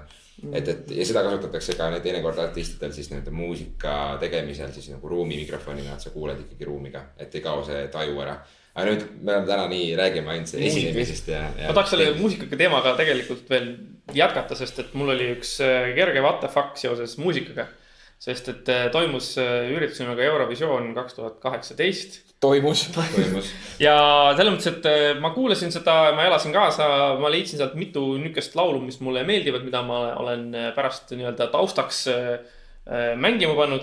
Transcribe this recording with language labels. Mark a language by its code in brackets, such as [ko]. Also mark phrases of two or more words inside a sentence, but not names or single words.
[et] Ja seda kasutatakse ka teinekord artistidel siis nii-öelda muusika tegemisel siis nagu ruumi mikrofonina, et sa kuuled ikkagi ruumiga, et ei kao see taju ära. Aga nüüd me oleme täna nii räägime ainult esinemisest ja ma tahaks selle muusikaga teemaga tegelikult veel jätkata, sest et mul oli üks kerge [en] what the fuck [et] seoses muusikaga. Sest et toimus üritus nimega Eurovisioon 2018. Toimus. Ja selles mõttes, et ma kuulasin seda, ma elasin kaasa, ma leidsin sealt mitu nükest laulu, mis mulle meeldivad, mida ma olen pärast nii-öelda taustaks mängima pannud.